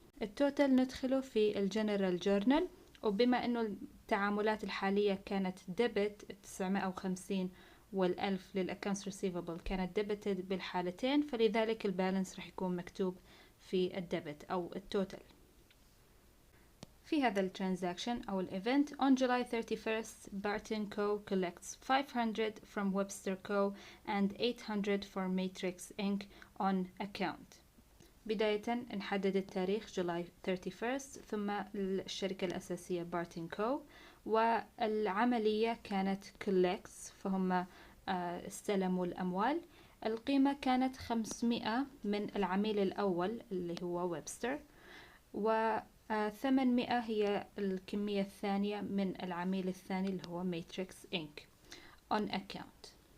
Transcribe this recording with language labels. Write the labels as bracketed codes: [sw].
[ar] التوتال ندخله في الجنرال جورنال، وبما انه التعاملات الحالية كانت ديبت 950 والألف للأكاونتس ريسيفبل كانت ديبتد بالحالتين، فلذلك البالانس رح يكون مكتوب في الديبت أو التوتال. في هذا الترانزاكشن أو الإيفنت [en] on July 31st Barton Co. collects 500 from Webster Co. and 800 for Matrix Inc. on account. [ar] بداية نحدد التاريخ جولاي 31 ثم الشركة الأساسية بارتن كو، والعملية كانت collects فهم استلموا الأموال. القيمة كانت 500 من العميل الأول اللي هو ويبستر، و800 هي الكمية الثانية من العميل الثاني اللي هو ماتريكس إنك [en] on account.